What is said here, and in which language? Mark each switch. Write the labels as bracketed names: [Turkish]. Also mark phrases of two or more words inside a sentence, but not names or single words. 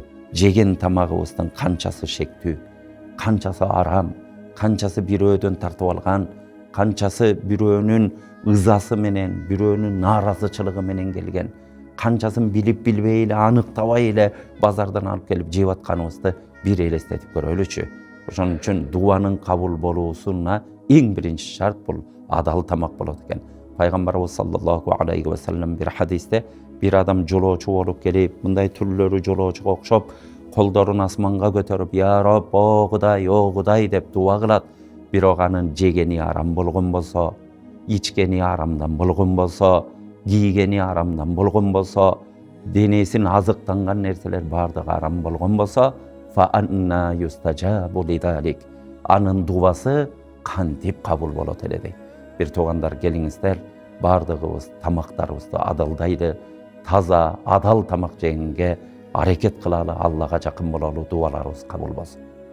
[Kyrgyz] Жеген тамагыбыздын канчасы шектүү, канчасы арам, канчасы бирөөдөн тартып алган, канчасы бирөөнүн ызасы менен, бирөөнүн нааразычылыгы менен келген, канчасын билип билбей эле, аныктабай эле базардан алып келип жеп атканыбызды бир элестетип көрөлүчү. Ошон үчүн дуанын кабыл болуусуна эң биринчи шарт бул адал тамак болот экен. Пайгамбарыбыз [Arabic] صلى الله عليه وسلم [Kyrgyz] бир хадисте бир адам жолоочу болуп келип, мындай түрлөрү жолоочуга окшоп, колдорун асманга көтөрүп, [Arabic] "يا رب, [Kyrgyz] о Кудай" деп дуа кылат. Бирок анын жегени арам болгон болсо, ичкени арамдан болгон болсо, кийгени арамдан болгон болсо, денесин азыктанган нерселер бардыгы арам болгон болсо, [Arabic] فأنى يستجاب لذلك. [Kyrgyz] Анын дуасы кантип кабыл болот эле дейт. Бир туугандар, келиңиздер, бардыгыбыз тамактарыбызды адалдайлы, таза, адал тамак жегенге аракет кылалы, Аллага жакын бололу, дуаларыбыз кабыл болсун.